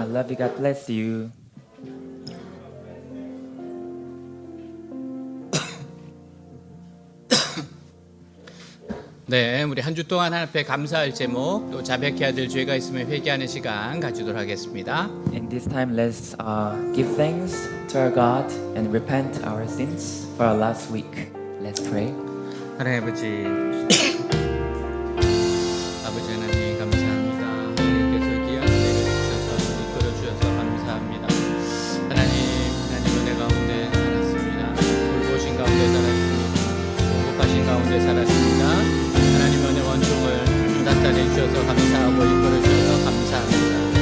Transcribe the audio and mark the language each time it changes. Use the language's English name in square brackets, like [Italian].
[English] I love you, God bless you. [Korean] 네, 우리 한 주 동안 하나님 앞에 감사할 제목, 또 자백해야 될 죄가 있으면 회개하는 시간 가지도록 하겠습니다. [English] In this time, let's give thanks to our God and repent our sins for our last week. Let's pray. [Korean] 하나님 아버지, 아버지 하나님 감사합니다. 하나님께서 귀한 은혜를 주셔서 이끌어 주셔서 감사합니다. 하나님 은혜 가운데 살았습니다. 돌보신 가운데 살았습니다. 공급하신 가운데 살았습니다. 하나님 은혜 원종을 나타내 주셔서 감사하고 이끌어 주셔서 감사합니다.